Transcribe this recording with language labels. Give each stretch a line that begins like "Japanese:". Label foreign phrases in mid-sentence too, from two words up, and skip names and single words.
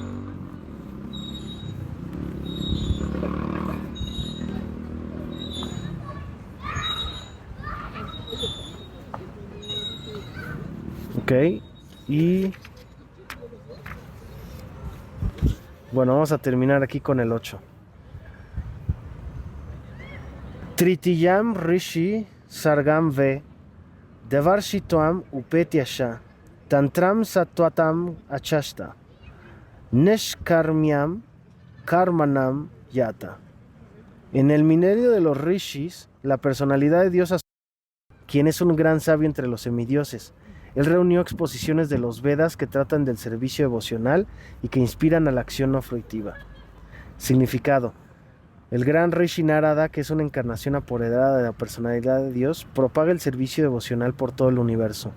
Spanish: Ok, y bueno, vamos a terminar aquí con el 8.
Sanskrit: तृतीयम् ऋषि सर्गम् वे देवर्षित्वम् उपेत्यश तन्त्रम् सत्वतम् अचष्ट नेष्कर्म्यम् कर्मणाम् यत.
Spanish: En el milenio de los Rishis, la personalidad de Dios, quien es un gran sabio entre los semidioses, él reunió exposiciones de los Vedas que tratan del servicio devocional y que inspiran a la acción no fruitiva. Significado: el gran Rishi Narada, que es una encarnación apoderada de la personalidad de Dios, propaga el servicio devocional por todo el universo.